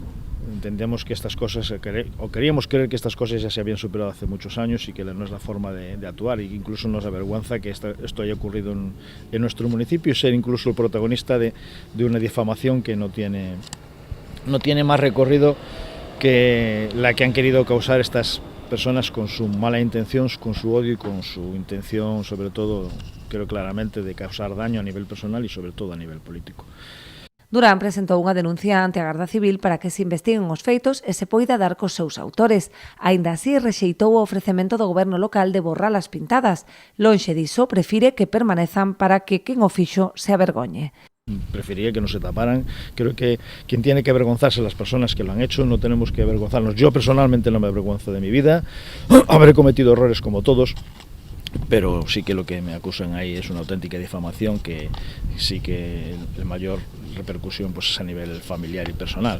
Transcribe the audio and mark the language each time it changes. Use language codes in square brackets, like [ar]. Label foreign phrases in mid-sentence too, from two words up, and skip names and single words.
[es] Entendemos que estas cosas, o queríamos creer que estas cosas ya se habían superado hace muchos años y que no es la forma de actuar, y incluso nos avergüenza que esto haya ocurrido en nuestro municipio y ser incluso el protagonista de una difamación que no tiene más recorrido que la que han querido causar estas personas con su mala intención, con su odio y con su intención, sobre todo, creo claramente, de causar daño a nivel personal y sobre todo a nivel político. [gl] Durán presentou unha denuncia ante a Garda Civil para que se investiguen os feitos e se poida dar cos seus autores. Aínda así, rexeitou o ofrecemento do goberno local de borrar as pintadas. Lonxe diso, prefire que permanezan para que quen o fixo se avergoñe. [es] Preferiría que no se taparan. Creo que quien tiene que avergonzarse las personas que lo han hecho, no tenemos que avergonzarnos. Yo personalmente no me avergüenzo de mi vida, habré cometido errores como todos, pero sí que lo que me acusan ahí es una auténtica difamación que sí que el mayor repercusión pues es a nivel familiar y personal.